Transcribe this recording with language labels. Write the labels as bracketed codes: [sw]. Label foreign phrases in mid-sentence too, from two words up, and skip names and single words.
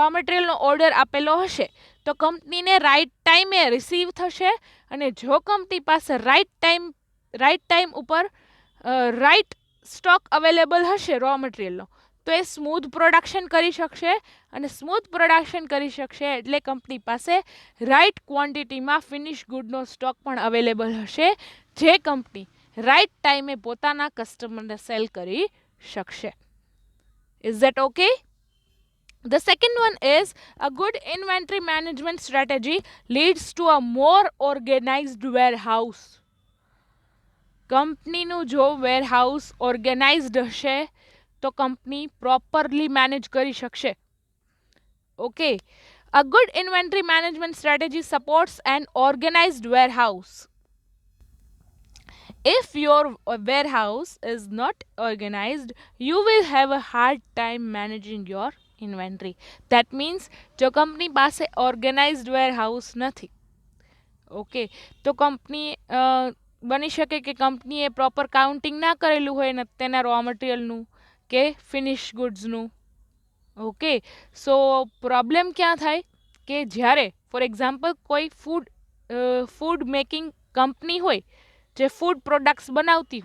[en] material order [gu] આપેલો હશે તો કંપનીને [en] right time [gu] રિસીવ થશે, અને જો કંપની પાસે [en] right time [gu] ઉપર [en] right stock available [gu] હશે [en] raw material [gu] તો એ [en] smooth production [gu] કરી શકશે, અને [en] smooth production [gu] કરી શકશે એટલે કંપની પાસે [en] right quantity finish good stock [gu] પણ અવેલેબલ હશે, જે કંપની [en] right time [gu] પોતાના [en] customer sell [gu] કરી શકશે. [en] Is that okay? The second one is a good inventory management strategy leads to a more organized warehouse. કંપનીનું જો warehouse organized હશે તો કંપની properly manage કરી શકશે. [gu] ઓકે, [en] a good inventory management strategy supports an organized warehouse. If your warehouse is not organized, you will have a hard time managing your inventory. That means [gu] જો કંપની પાસે [en] organized warehouse [gu] નથી, ઓકે, તો કંપની બની શકે કે કંપનીએ [en] proper counting [gu] ના કરેલું હોય ને તેના [en] raw material [gu] કે [en] finish goods. okay, so problem [gu] ક્યાં થાય કે જ્યારે [en] for example [gu] કોઈ [en] food making company [gu] હોય જે [en] food products [gu] બનાવતી